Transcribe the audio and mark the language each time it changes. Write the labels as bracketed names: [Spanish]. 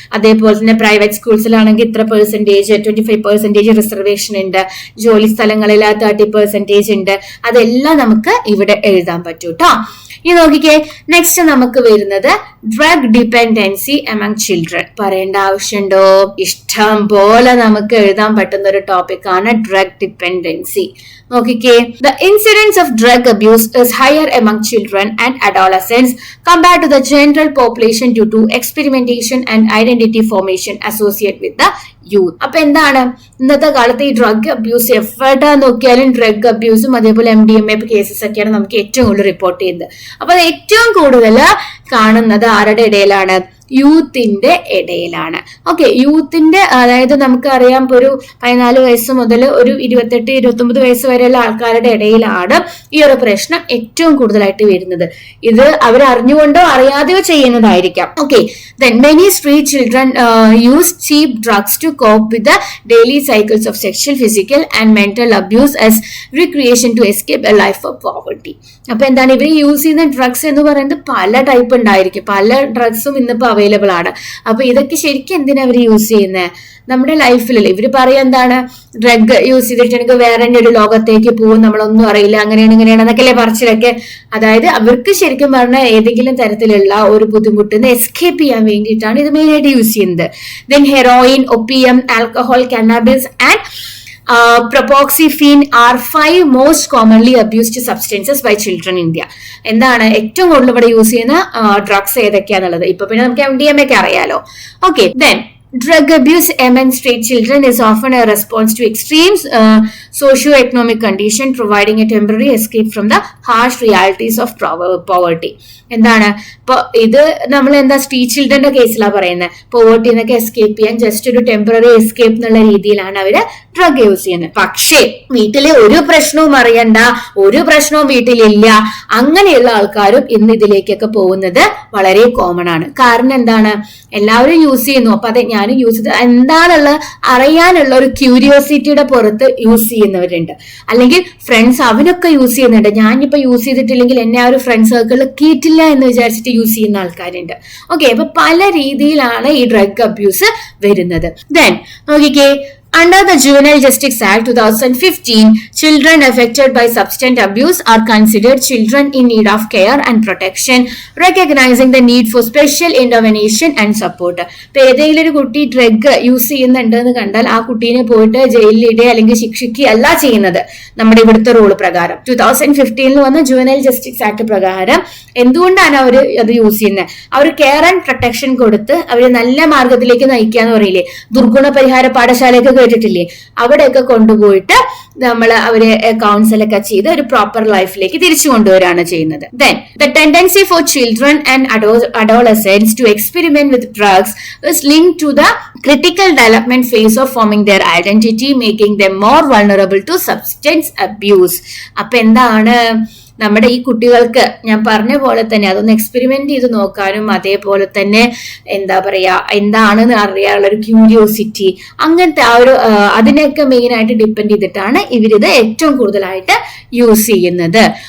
[Malayalam] അതേപോലെ തന്നെ പ്രൈവറ്റ് സ്കൂൾസിലാണെങ്കിൽ ഇത്ര പെർസെന്റേജ് 25% റിസർവേഷൻ ഉണ്ട്, ജോലി സ്ഥലങ്ങളിൽ 30% ഉണ്ട്, അതെല്ലാം നമുക്ക് ഇവിടെ എഴുതാൻ പറ്റും കേട്ടോ. ഇനി നോക്കിക്കേ, നെക്സ്റ്റ് നമുക്ക് വരുന്നത് [English] Drug dependency among children. [Malayalam] പറയേണ്ട ആവശ്യമുണ്ടോ? ഇഷ്ടം പോലെ നമുക്ക് എഴുതാൻ പറ്റുന്ന ഒരു ടോപ്പിക് ആണ് ഡ്രഗ് ഡിപെൻഡൻസി. നോക്കിക്കേ, [English] the incidence of drug abuse is higher among children and adolescents compared to the general population due to experimentation and identity formation associated with the youth. [Malayalam] അപ്പൊ എന്താണ് ഇന്നത്തെ കാലത്ത് ഈ ഡ്രഗ് അബ്യൂസ് എവിടെ നോക്കിയാലും drug അബ്യൂസും അതേപോലെ MDMA cases ഒക്കെയാണ് നമുക്ക് ഏറ്റവും കൂടുതൽ റിപ്പോർട്ട് ചെയ്യുന്നത്. അപ്പൊ അത് ഏറ്റവും കൂടുതൽ കാണുന്നത് ആരുടെ ഇടയിലാണ്? യൂത്തിന്റെ ഇടയിലാണ്. ഓക്കെ, യൂത്തിന്റെ അതായത് നമുക്കറിയാം ഇപ്പൊ ഒരു 14 വയസ്സ് മുതൽ ഒരു 28-29 വയസ്സ് വരെയുള്ള ആൾക്കാരുടെ ഇടയിലാണ് ഈ ഒരു പ്രശ്നം ഏറ്റവും കൂടുതലായിട്ട് വരുന്നത്. ഇത് അവർ അറിഞ്ഞുകൊണ്ടോ അറിയാതെയോ ചെയ്യുന്നതായിരിക്കാം. [English] Okay, then many street children use cheap drugs to cope with the daily cycles of sexual, physical and mental abuse as recreation to escape a life of poverty. [Malayalam] അപ്പൊ എന്താണ് ഇവർ യൂസ് ചെയ്യുന്ന ഡ്രഗ്സ് എന്ന് പറയുന്നത് പല ടൈപ്പ് ഉണ്ടായിരിക്കും, പല ഡ്രഗ്സും ഇന്നിപ്പോ അവൈലബിൾ ആണ്. അപ്പൊ ഇതൊക്കെ ശരിക്കും എന്തിനാ അവർ യൂസ് ചെയ്യുന്നത്? നമ്മുടെ ലൈഫിലല്ലേ. ഇവര് പറയാ എന്താണ്, ഡ്രഗ് യൂസ് ചെയ്തിട്ടുണ്ടെങ്കിൽ വേറെ ഒരു ലോകത്തേക്ക് പോകും, നമ്മളൊന്നും അറിയില്ല, അങ്ങനെയാണ് ഇങ്ങനെയാണ് എന്നൊക്കെയല്ലേ പറച്ചിലൊക്കെ. അതായത് അവർക്ക് ശരിക്കും പറഞ്ഞാൽ ഏതെങ്കിലും തരത്തിലുള്ള ഒരു ബുദ്ധിമുട്ടിൽ നിന്ന് എസ്കേപ്പ് ചെയ്യാൻ വേണ്ടിയിട്ടാണ് ഇത് മെയിൻ ആയിട്ട് യൂസ് ചെയ്യുന്നത്. [English] Then heroin, opium, alcohol, cannabis and propoxyphene are 5 most commonly abused substances by children in India. [Malayalam] എന്താണ് ഏറ്റവും കൂടുതൽ ഇവിടെ യൂസ് ചെയ്യുന്ന ഡ്രഗ്സ് ഏതൊക്കെയാന്നുള്ളത് ഇപ്പൊ പിന്നെ നമുക്ക് MDMA ഒക്കെ അറിയാലോ. [English] Okay, then drug abuse among street children is often a response to extreme socio-economic condition, providing a temporary escape from the harsh realities of poverty. [Malayalam] എന്താണ് ഇപ്പൊ ഇത് നമ്മൾ എന്താ സ്ട്രീറ്റ് ചിൽഡ്രന്റെ കേസിലാണ് പറയുന്നത്. പോവർട്ടി എന്നൊക്കെ എസ്കേപ്പ് ചെയ്യാൻ ജസ്റ്റ് ഒരു ടെമ്പററി എസ്കേപ്പ് എന്നുള്ള രീതിയിലാണ് അവര് ഡ്രഗ് യൂസ് ചെയ്യുന്നത്. പക്ഷേ വീട്ടില് ഒരു പ്രശ്നവും അറിയണ്ട, ഒരു പ്രശ്നവും വീട്ടിലില്ല, അങ്ങനെയുള്ള ആൾക്കാരും ഇന്ന് ഇതിലേക്കൊക്കെ പോകുന്നത് വളരെ കോമൺ ആണ്. കാരണം എന്താണ്, എല്ലാവരും യൂസ് ചെയ്യുന്നു. അപ്പൊ അതെ ഞാനും യൂസ് ചെയ്ത് എന്താണുള്ള അറിയാനുള്ള ഒരു ക്യൂരിയോസിറ്റിയുടെ പുറത്ത് യൂസ് ചെയ്യുന്നവരുണ്ട്. അല്ലെങ്കിൽ ഫ്രണ്ട്സ് അവനൊക്കെ യൂസ് ചെയ്യുന്നുണ്ട്, ഞാനിപ്പോ യൂസ് ചെയ്തിട്ടില്ലെങ്കിൽ എന്നെ ആ ഒരു ഫ്രണ്ട് സർക്കിളിൽ കീറ്റില്ല എന്ന് വിചാരിച്ചിട്ട് യൂസ് ചെയ്യുന്ന ആൾക്കാരുണ്ട്. ഓക്കെ, അപ്പൊ പല രീതിയിലാണ് ഈ ഡ്രഗ് അബ്യൂസ് വരുന്നത്. [English] then [Malayalam] നോക്കിക്കേ, [English] under the Juvenile Justice Act 2015, children affected by substance abuse are considered children in need of care and protection, recognizing the need for special intervention and support. [Malayalam] ഇപ്പൊ ഏതെങ്കിലും ഒരു കുട്ടി ഡ്രഗ് യൂസ് ചെയ്യുന്നുണ്ടെന്ന് കണ്ടാൽ ആ കുട്ടീനെ പോയിട്ട് ജയിലിലിടെ അല്ലെങ്കിൽ ശിക്ഷിക്കുകയല്ല ചെയ്യുന്നത് നമ്മുടെ ഇവിടുത്തെ റൂൾ പ്രകാരം. 2015 വന്ന ജുവനൈൽ ജസ്റ്റിസ് ആക്ട് പ്രകാരം എന്തുകൊണ്ടാണ് അവര് അത് യൂസ് ചെയ്യുന്നത്? അവർ കെയർ ആൻഡ് പ്രൊട്ടക്ഷൻ കൊടുത്ത് അവര് നല്ല മാർഗത്തിലേക്ക് നയിക്കാന്ന് പറയില്ലേ, ദുർഗുണ പരിഹാര പാഠശാലയൊക്കെ കേട്ടിട്ടില്ലേ, അവിടെയൊക്കെ കൊണ്ടുപോയിട്ട് നമ്മൾ അവരെ കൗൺസിലൊക്കെ ചെയ്ത് ഒരു പ്രോപ്പർ ലൈഫിലേക്ക് തിരിച്ചു കൊണ്ടുവരാണ് ചെയ്യുന്നത്. [English] Then the tendency for children and adolescents to experiment with drugs is linked to the critical development phase of forming their identity, making them more vulnerable to substance abuse. [Malayalam] അപ്പൊ എന്താണ് നമ്മുടെ ഈ കുട്ടികൾക്ക് ഞാൻ പറഞ്ഞ പോലെ തന്നെ അതൊന്ന് എക്സ്പെരിമെന്റ് ചെയ്ത് നോക്കാനും അതേപോലെ തന്നെ എന്താ പറയാ എന്താണെന്ന് അറിയാനുള്ള ഒരു ക്യൂരിയോസിറ്റി, അങ്ങനത്തെ ആ ഒരു അതിനെയൊക്കെ മെയിൻ ആയിട്ട് ഡിപ്പെൻഡ് ചെയ്തിട്ടാണ് ഇവരിത് ഏറ്റവും കൂടുതലായിട്ട് യൂസ് ചെയ്യുന്നത്.